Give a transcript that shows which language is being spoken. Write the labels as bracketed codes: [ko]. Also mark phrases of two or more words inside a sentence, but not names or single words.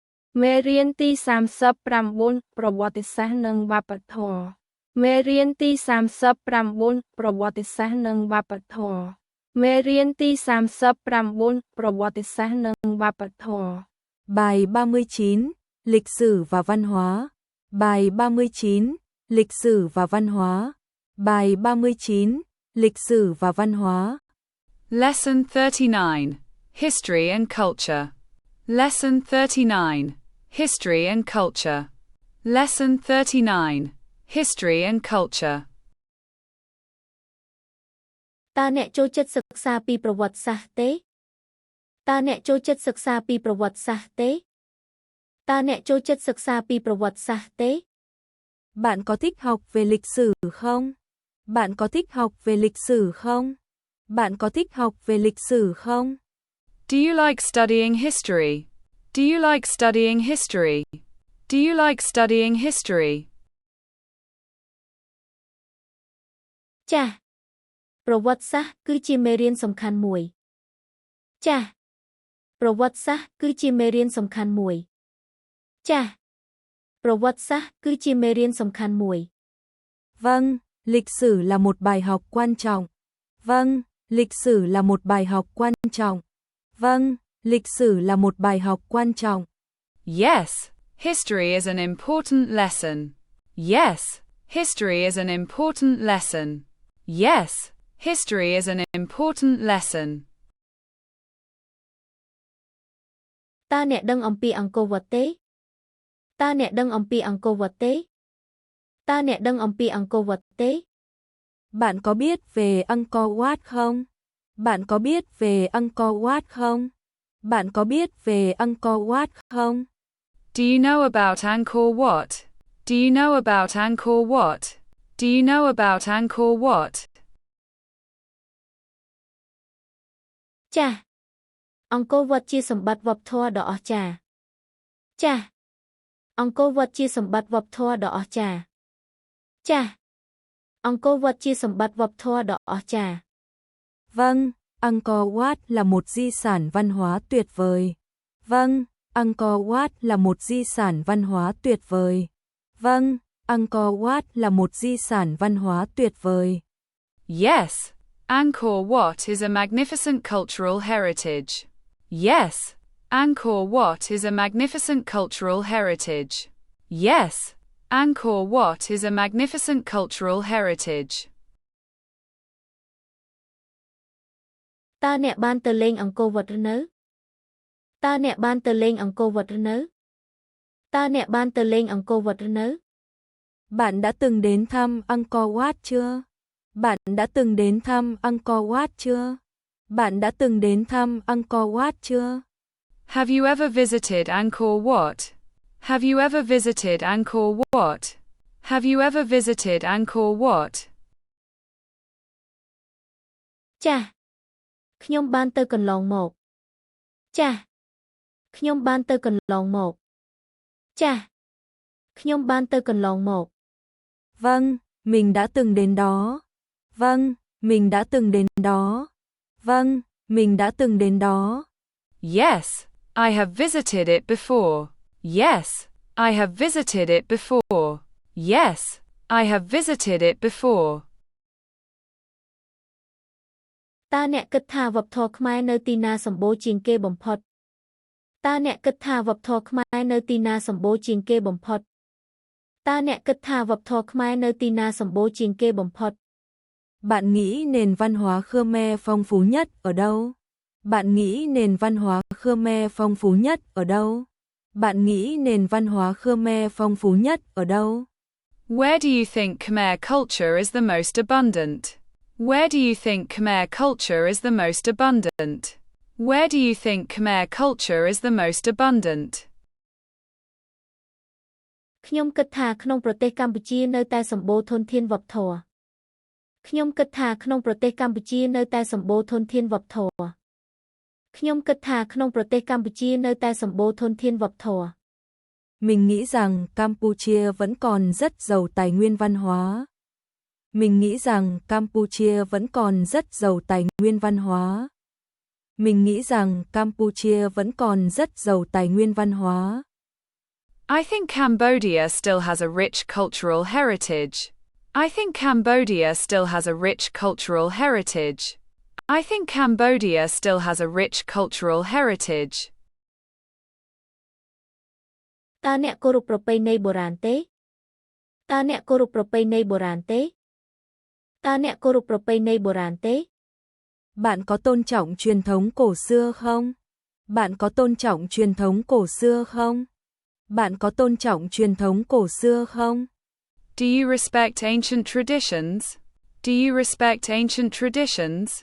[km] មេរៀនទី39ប្រវត្តិសាស្ត្រនិងវប្បធម៌មេរៀនទី39ប្រវត្តិសាស្ត្រនិងវប្បធម៌មេរៀនទី39ប្រវត្តិសាស្ត្រនិងវប្បធម៌ [vi] Bài 39, Lịch sử và văn hóa. Bài 39, Lịch sử và văn hóa. Bài 39, Lịch sử và văn hóa. [en] Lesson 39, History and Culture. Lesson 39, History and Culture. Lesson 39, History and Culture. [km] តើអ្នកចូលចិត្តសិក្សាពីប្រវត្តិសាស្ត្រទេតើអ្នកចូលចិត្តសិក្សាពីប្រវត្តិសាស្ត្រទេតើអ្នកចូលចិត្តសិក្សាពីប្រវត្តិសាស្ត្រទេ [vi] Bạn có thích học về lịch sử không? Bạn có thích học về lịch sử không? Bạn có thích học về lịch sử không? [en] Do you like studying history? Do you like studying history? Do you like studying history? [km] ចា៎ប្រវត្តិសាស្ត្រគឺជាមេរៀនសំខាន់មួយចា៎ប្រវត្តិសាស្ត្រគឺជាមេរៀនសំខាន់មួយចា៎ប្រវត្តិសាស្ត្រគឺជាមេរៀនសំខាន់មួយ [vi] Vâng, lịch sử là một bài học quan trọng. Vâng, lịch sử là một bài học quan trọng. Vâng, lịch sử là một bài học quan trọng. [en] Yes, history is an important lesson. Yes, history is an important lesson. Yes, history is an important lesson. [km] តើអ្នកដឹងអំពីអង្គរវត្តទេតើអ្នកដឹងអំពីអង្គរវត្តទេតើអ្នកដឹងអំពីអង្គរវត្តទេ [vi] Bạn có biết về Angkor Wat không? Bạn có biết về Angkor Wat không? Bạn có biết về Angkor Wat không? [en] Do you know about Angkor Wat? Do you know about Angkor Wat? Do you know about Angkor Wat? [km] ចា៎អង្គរវត្តជាសម្បត្តិវប្បធម៌ដ៏អស្ចារ្យចា៎អង្គរវត្តជាសម្បត្តិវប្បធម៌ដ៏អស្ចារ្យចា៎អង្គរវត្តជាសម្បត្តិវប្បធម៌ដ៏អស្ចារ្យ [vi] Vâng, Angkor Wat là một di sản văn hóa tuyệt vời. Vâng, Angkor Wat là một di sản văn hóa tuyệt vời. Vâng, Angkor Wat là một di sản văn hóa tuyệt vời. [en] Yes, Angkor Wat is a magnificent cultural heritage. Yes, Angkor Wat is a magnificent cultural heritage. Yes, Angkor Wat is a magnificent cultural heritage. [km] តើអ្នកបានទៅលេងអង្គរវត្តឬនៅតើអ្នកបានទៅលេងអង្គរវត្តឬនៅតើអ្នកបានទៅលេងអង្គរវត្តឬនៅ [vi] Bạn đã từng đến thăm Angkor Wat chưa? Bạn đã từng đến thăm Angkor Wat chưa? Bạn đã từng đến thăm Angkor Wat chưa? [en] Have you ever visited Angkor Wat? Have you ever visited Angkor Wat? Have you ever visited Angkor Wat? [km] ចា៎ខ្ញុំបានទៅកន្លងមកចា៎ខ្ញុំបានទៅកន្លងមកចា៎ខ្ញុំបានទៅកន្លងមក [vi] Vâng, mình đã từng đến đó. Vâng, mình đã từng đến đó. Vâng, mình đã từng đến đó. [en] Yes, I have visited it before. Yes, I have visited it before. Yes, I have visited it before. [km] តើអ្នកគិតថាវប្បធម៌ខ្មែរនៅទីណាសម្បូរជាងគេបំផុតតើអ្នកគិតថាវប្បធម៌ខ្មែរនៅទីណាសម្បូរជាងគេបំផុតតើអ្នកគិតថាវប្បធម៌ខ្មែរនៅទីណាសម្បូរជាងគេបំផុត [vi] Bạn nghĩ nền văn hóa Khmer phong phú nhất ở đâu? Bạn nghĩ nền văn hóa Khmer phong phú nhất ở đâu? Bạn nghĩ nền văn hóa Khmer phong phú nhất ở đâu? [en] Where do you think Khmer culture is the most abundant? Where do you think Khmer culture is the most abundant? Where do you think Khmer culture is the most abundant? [km] ខ្ញុំគិតថាក្នុងប្រទេសកម្ពុជានៅតែសម្បូរធនធានវប្បធម៌ខ្ញុំគិតថាក្នុងប្រទេសកម្ពុជានៅតែសម្បូរធនធានវប្បធម៌ខ្ញុំគិតថាក្នុងប្រទេសកម្ពុជានៅតែសម្បូរធនធានវប្បធម៌ [vi] Mình nghĩ rằng Campuchia vẫn còn rất giàu tài nguyên văn hóa. Mình nghĩ rằng Campuchia vẫn còn rất giàu tài nguyên văn hóa. Mình nghĩ rằng Campuchia vẫn còn rất giàu tài nguyên văn hóa. [en] I think Cambodia still has a rich cultural heritage. I think Cambodia still has a rich cultural heritage. I think Cambodia still has a rich cultural heritage. [km] តើអ្នកគោរពប្រពៃណីបុរាណទេ តើអ្នកគោរពប្រពៃណីបុរាណទេ តើអ្នកគោរពប្រពៃណីបុរាណទេ [vi] Bạn có tôn trọng truyền thống cổ xưa không? Bạn có tôn trọng truyền thống cổ xưa không? Bạn có tôn trọng truyền thống cổ xưa không? [en] Do you respect ancient traditions? Do you respect ancient traditions?